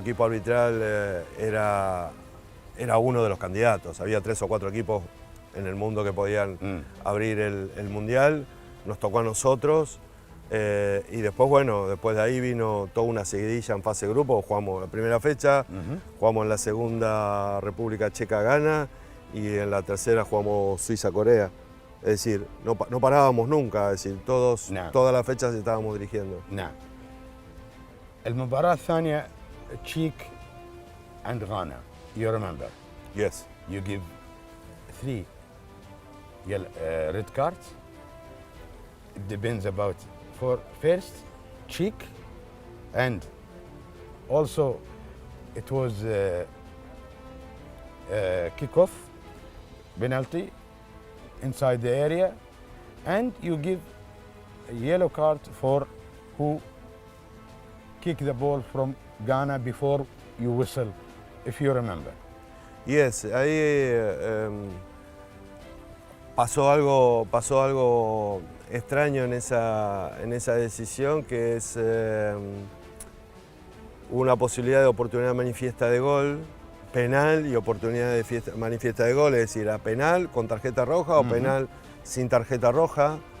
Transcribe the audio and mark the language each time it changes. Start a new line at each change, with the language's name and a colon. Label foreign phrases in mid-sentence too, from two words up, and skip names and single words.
Spanish: equipo arbitral era uno de los candidatos, había 3 o 4 equipos en el mundo que podían abrir el Mundial, nos tocó a nosotros y después, bueno, después de ahí vino toda una seguidilla en fase de grupo, jugamos la primera fecha, jugamos en la segunda República Checa-Ghana y en la tercera jugamos Suiza-Corea. Es decir, no parábamos nunca, es decir,
Arabic: نعم.
Spanish: todas las fechas estábamos dirigiendo.
Arabic: نعم. المباراة الثانية تشيك
English: and Ghana. You remember? Yes. You give 3 red cards. It depends about for first cheek, and also it was kickoff penalty inside the area, and you give a yellow card for who kick the ball from Ghana before you whistle, if you remember. Yes,
Spanish: ahí pasó algo extraño en esa decisión, que es una posibilidad de oportunidad manifiesta de gol, penal y oportunidad de manifiesta de gol, es decir, a penal con tarjeta roja o penal sin tarjeta roja.